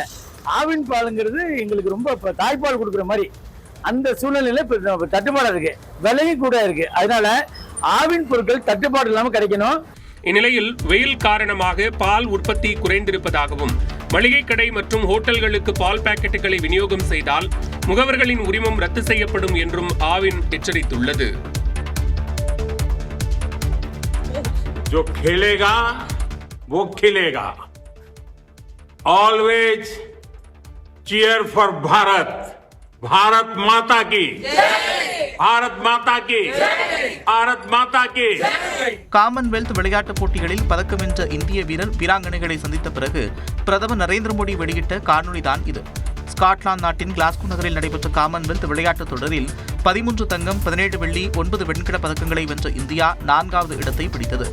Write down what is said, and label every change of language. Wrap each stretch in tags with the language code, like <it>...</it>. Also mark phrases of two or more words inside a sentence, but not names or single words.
<ta>ஆவின் பாலுங்கிறது எங்களுக்கு ரொம்ப தாய்ப்பால் கொடுக்குற மாதிரி அந்த சூழ்நிலையில தட்டுப்பாடு இருக்கு, விலையும் கூட இருக்கு. அதனால ஆவின் பொருட்கள் தட்டுப்பாடு இல்லாம கிடைக்கணும். இந்நிலையில் வெயில் காரணமாக பால் உற்பத்தி குறைந்திருப்பதாகவும் மளிகை கடை மற்றும் ஹோட்டல்களுக்கு பால் பாக்கெட்டுகளை விநியோகம் செய்தால் முகவர்களின் உரிமம் ரத்து செய்யப்படும் என்றும் ஆவின் எச்சரித்துள்ளது.</ta> <hi>जो खेलेगा वो खिलेगा.</hi> <en>Always cheer for भारत.</en> <hi>भारत माता की, भारत माता की, भारत माता की.</hi> <ta>காமன்வெல்த் விளையாட்டுப் போட்டிகளில் பதக்கம் வென்ற இந்திய வீரர் வீராங்கனைகளை சந்தித்த பிறகு பிரதமர் நரேந்திர மோடி வெளியிட்ட காணொலிதான் இது. ஸ்காட்லாந்து நாட்டின் கிளாஸ்கோ நகரில் நடைபெற்ற காமன்வெல்த் விளையாட்டுத் தொடரில் 13 தங்கம், 17 வெள்ளி, 9 வெண்கலப் பதக்கங்களை வென்ற இந்தியா 4வது இடத்தை பிடித்தது.</ta>